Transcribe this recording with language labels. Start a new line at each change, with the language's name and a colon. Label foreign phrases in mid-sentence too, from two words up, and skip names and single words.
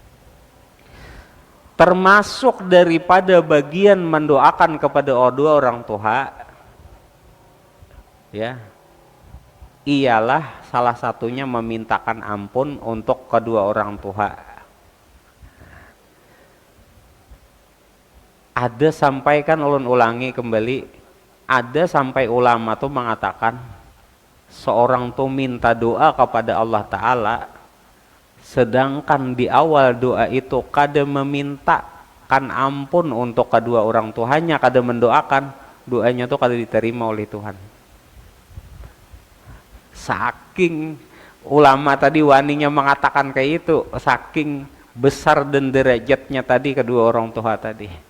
Indonesian: Termasuk daripada bagian mendoakan kepada kedua orang tua, ya, ialah salah satunya memintakan ampun untuk kedua orang tua. Ada sampai kan ulun ulangi kembali, ada sampai ulama tuh mengatakan seorang tuh minta doa kepada Allah Ta'ala, sedangkan di awal doa itu kada memintakan ampun untuk kedua orang tuanya, kada mendoakan, doanya tuh kada diterima oleh Tuhan.
Banjar: Saking ulama tadi waninya mengatakan kayak itu, saking besar dan derajatnya tadi kedua orang tua tadi.